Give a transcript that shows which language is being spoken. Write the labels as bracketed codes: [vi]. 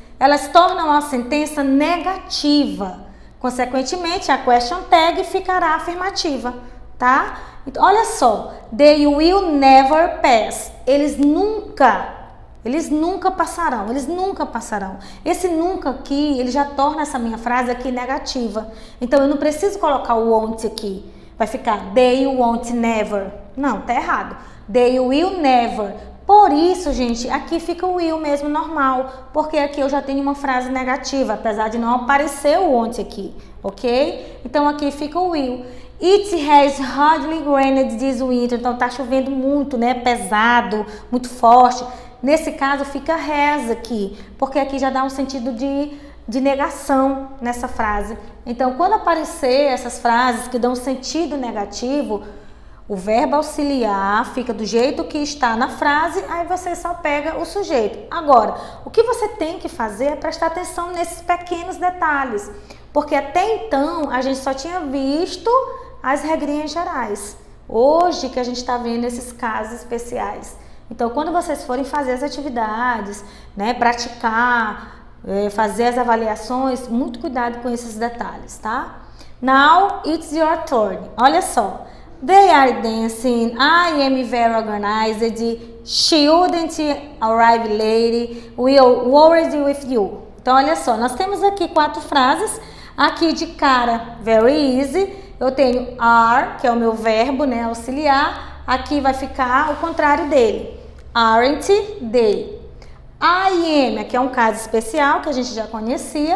[pt] Elas tornam a sentença negativa. Consequentemente, a question tag ficará afirmativa, tá? Então, olha só. [en] They will never pass. [pt] Eles nunca passarão. Esse nunca aqui, ele já torna essa minha frase aqui negativa. Então, eu não preciso colocar o won't aqui. Vai ficar [en] they won't never. [pt] Não, tá errado. [en] They will never. [pt] Por isso, gente, aqui fica o will mesmo normal, porque aqui eu já tenho uma frase negativa, apesar de não aparecer o won't aqui, ok? Então, aqui fica o will. [en] It has hardly rained this winter. [pt] Então, tá chovendo muito, né? Pesado, muito forte. Nesse caso, fica has aqui, porque aqui já dá um sentido de negação nessa frase. Então, quando aparecer essas frases que dão sentido negativo, o verbo auxiliar fica do jeito que está na frase, aí você só pega o sujeito. Agora, o que você tem que fazer é prestar atenção nesses pequenos detalhes, porque até então a gente só tinha visto as regrinhas gerais. Hoje que a gente está vendo esses casos especiais. Então, quando vocês forem fazer as atividades, né, praticar, fazer as avaliações, muito cuidado com esses detalhes, tá? [en] Now, it's your turn. [pt] Olha só. [en] They are dancing, I am very organized, she wouldn't arrive late, we're worried with you. [pt] Então, olha só, nós temos aqui 4 frases. Aqui de cara, [en] very easy, [pt] eu tenho are, que é o meu verbo, né, auxiliar. Aqui vai ficar o contrário dele, [en] aren't they. I am, [pt] aqui é um caso especial que a gente já conhecia.